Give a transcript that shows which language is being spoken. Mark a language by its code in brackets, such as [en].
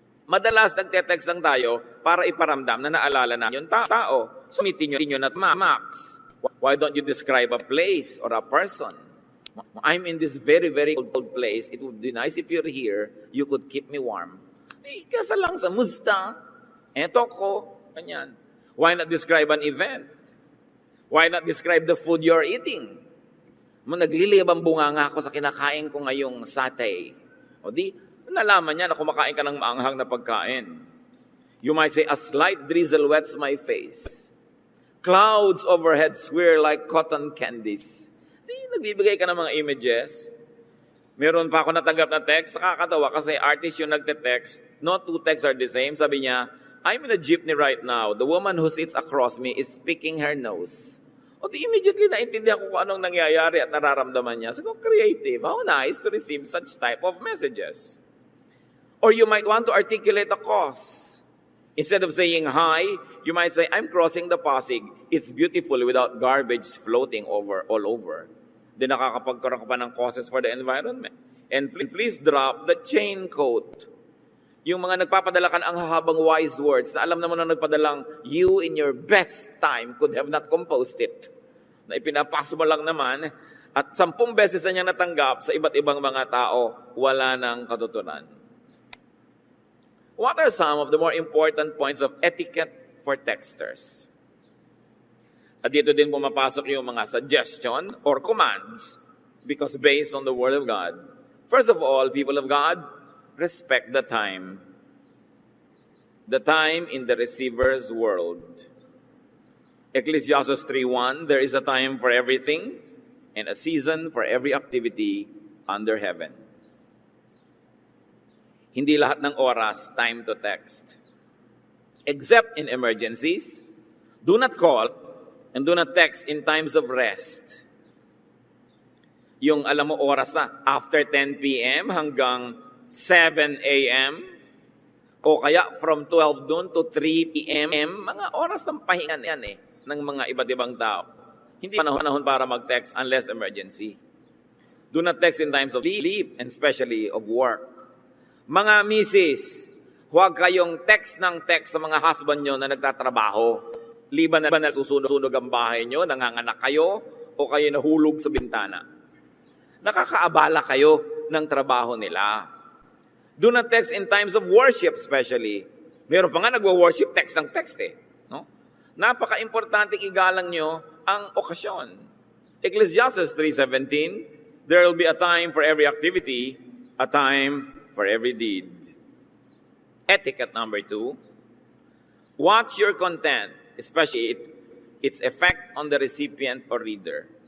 [tl] Madalas nagte-text lang tayo para iparamdam na naalala na yung tao. Sumitin nyo na Max. [en] Why don't you describe a place or a person? I'm in this very, very cold place. It would be nice if you're here. You could keep me warm. [tl] Kasa lang sa musta. Eto ko. Ganyan. [en] Why not describe an event? Why not describe the food you're eating? [tl] Naglilibang bunganga ako sa kinakain ko ngayong satay. O di, nalaman niya na kumakain ka ng maanghang na pagkain. [en] You might say, a slight drizzle wets my face. Clouds overhead swirl like cotton candies. [tl] Di, nagbibigay ka ng mga images. Meron pa ako natanggap na text. Nakakatawa kasi artist yung nagte-text. [en] No two texts are the same. [tl] Sabi niya, [en] I'm in a jeepney right now. The woman who sits across me is picking her nose. [tl] O di immediately naintindihan ko kung anong nangyayari at nararamdaman niya. [en] So, creative. How nice to receive such type of messages. Or you might want to articulate a cause. Instead of saying hi, you might say, I'm crossing the Pasig. It's beautiful without garbage floating all over. [tl] Di nakakapagkaroon ka pa ng [en] causes for the environment. And please drop the chain coat. [tl] Yung mga nagpapadala ka ang hahabang wise words na alam naman na nagpadalang [en] you in your best time could have not composed it. [tl] Na ipinapas mo lang naman at 10 beses na niya natanggap sa iba't ibang mga tao, wala nang katutunan. [en] What are some of the more important points of etiquette for texters? [tl] At dito din pumapasok yung mga [en] suggestion or commands because based on the Word of God. First of all, people of God, respect the time. The time in the receiver's world. Ecclesiastes 3:1, there is a time for everything and a season for every activity under heaven. [tl] Hindi lahat ng oras [en] time to text. Except in emergencies, do not call and do not text in times of rest. [tl] Yung alam mo oras na, after 10 p.m. hanggang 7 a.m. o kaya [en] from 12 noon to 3 p.m. [tl] Mga oras ng pahinga yan ng mga iba't ibang tao. Hindi panahon para mag-text unless emergency. [en] Do not text in times of leave and especially of work. [tl] Mga misis, huwag kayong text ng text sa mga husband nyo na nagtatrabaho. Liban na ba na susunog ang bahay nyo, nanganganak kayo, o kayo nahulog sa bintana. Nakakaabala kayo ng trabaho nila. [en] Do not text in times of worship especially. [tl] Meron pa nga nagwa-worship text ng text no? Napaka-importanting igalang nyo ang okasyon. [en] Ecclesiastes 3:17, there will be a time for every activity, a time for every deed. Etiquette number 2, watch your content, especially its effect on the recipient or reader.